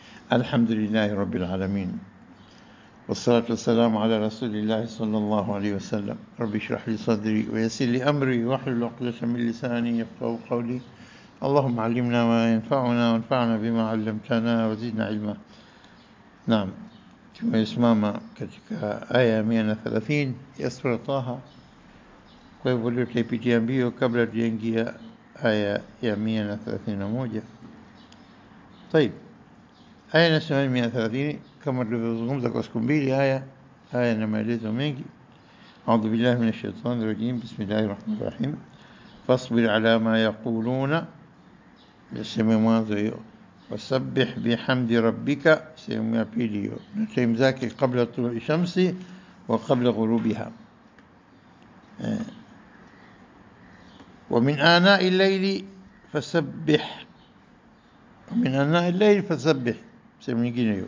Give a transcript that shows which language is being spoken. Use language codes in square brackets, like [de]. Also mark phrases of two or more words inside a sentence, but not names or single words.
[ar] الحمد لله رب العالمين والصلاة والسلام على رسول الله صلى الله عليه وسلم. رب اشرح لي صدري ويسر لي أمري واحلل عقدة من لساني يفقهوا قولي. اللهم علمنا ما ينفعنا وانفعنا بما علمتنا وزدنا علما. نعم، [sw] tumesimama katika aya 130 ya sura Taha. Kwa hivyo leo tutaipitia mbio kabla tujaingia aya ya 131. طيب, aya inasema 130 kama tulivyozungumza kwa siku mbili. Aya na maelezo mengi. [ar] أعوذ بالله من الشيطان الرجيم. بسم الله الرحمن الرحيم. فاصبر على ما يقولون, [sw] sehemu mwanzo hiyo. [ar] وسبح بحمد ربك, [sw] sehemu ya pili hiyo, na time zake [ar] قبل طلوع الشمس وقبل غروبها. ومن آناء الليل فسبح، من آناء الليل فسبح, [sw] sehemu nyingine hiyo.